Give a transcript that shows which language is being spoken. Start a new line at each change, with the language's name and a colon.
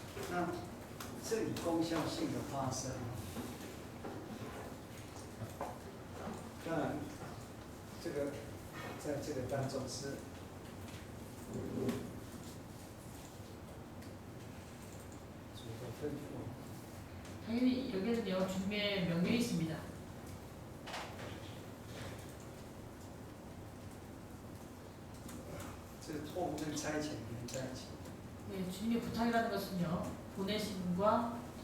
Chinese: 那生理功效性的发生，当然，这个在这个当中是主的吩咐。
Korean: 당연히 여기에는요 주님의 명령이 있습니다.
Chinese: 这个托付跟差遣连在一起。
Korean: 네, 주님의 부탁이라는 것은요 보내심과